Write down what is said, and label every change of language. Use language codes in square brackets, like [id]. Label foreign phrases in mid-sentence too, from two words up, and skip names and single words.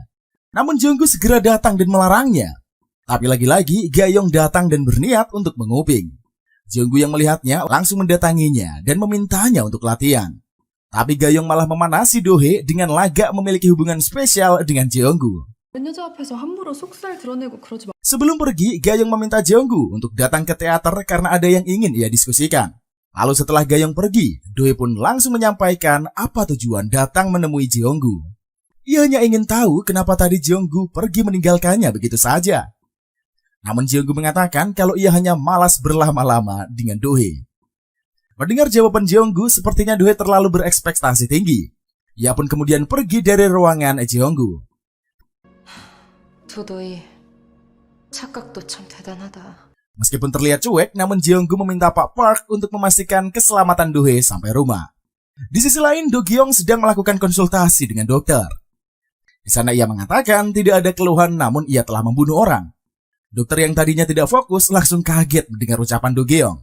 [id] Namun Jeonggu segera datang dan melarangnya. Tapi lagi-lagi Gayong datang dan berniat untuk menguping. Jeonggu yang melihatnya langsung mendatanginya dan memintanya untuk latihan. Tapi Gayong malah memanasi Dohee dengan lagak memiliki hubungan spesial dengan Jeonggu. [ko] 여자 앞에서 함부로 속살 드러내고 그러지 마. [id] Sebelum pergi, Gayong meminta Jeonggu untuk datang ke teater karena ada yang ingin ia diskusikan. Lalu setelah Gayong pergi, Dohee pun langsung menyampaikan apa tujuan datang menemui Jeonggu. Ia hanya ingin tahu kenapa tadi Jeonggu pergi meninggalkannya begitu saja. Namun Jeonggu mengatakan kalau ia hanya malas berlama-lama dengan Dohee. Mendengar jawaban Jeonggu, sepertinya Dohee terlalu berekspektasi tinggi. Ia pun kemudian pergi dari ruangan Jeonggu. [ko] 도도이 착각도 참 대단하다. [id] Meskipun terlihat cuek, namun Jeonggu meminta Pak Park untuk memastikan keselamatan Dohee sampai rumah. Di sisi lain, Do Gyeong sedang melakukan konsultasi dengan dokter. Di sana ia mengatakan tidak ada keluhan namun ia telah membunuh orang. Dokter yang tadinya tidak fokus langsung kaget mendengar ucapan Do Gyeong.